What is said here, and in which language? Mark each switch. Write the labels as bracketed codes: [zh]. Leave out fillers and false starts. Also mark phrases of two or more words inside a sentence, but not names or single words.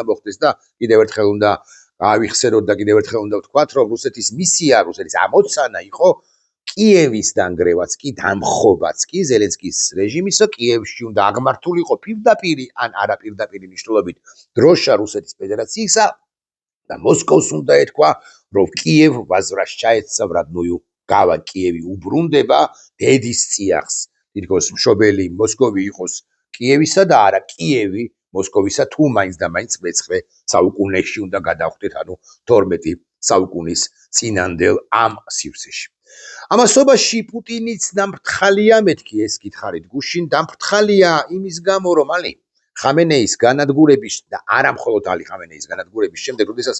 [ka] მოხდეს და კიდევ ერთხელ უნდა ავიხსენოთ და კიდევ ერთხელ უნდა ვთქვათ, რომ რუსეთის მისია, რუსეთის ამოცანა იყო კიევის დანგრევაც კი დამხობაც კი ზელენსკის რეჟიმისა, კიევში უნდა აღმართულიყო პირდაპირ ან არაპირდაპირ მნიშვნელობით დროშა რუსეთის ფედერაციისა და მოსკოვს უნდა ეთქვა, რომ კიევ [ru] возвращается в родную gava [ka] კიევი უბრუნდება დედის წიაღს. თითქოს მშობელი მოსკოვი იყოს კიევისა და არა კიევი მოსკოვისა, თუ მაინც და მაინც მე-9 საუკუნეში უნდა გადავხვდეთ, ანუ 12 საუკუნის წინანდელ ამ სივრცეში. ამასობაში პუტინიც დამფრთხალია, მეთქი ეს გითხარით გუშინ, დამფრთხალია იმის გამო, რომ ალი ხამენეის განადგურების და არა მხოლოდ ალი ხამენეის განადგურების შემდეგ, როდესაც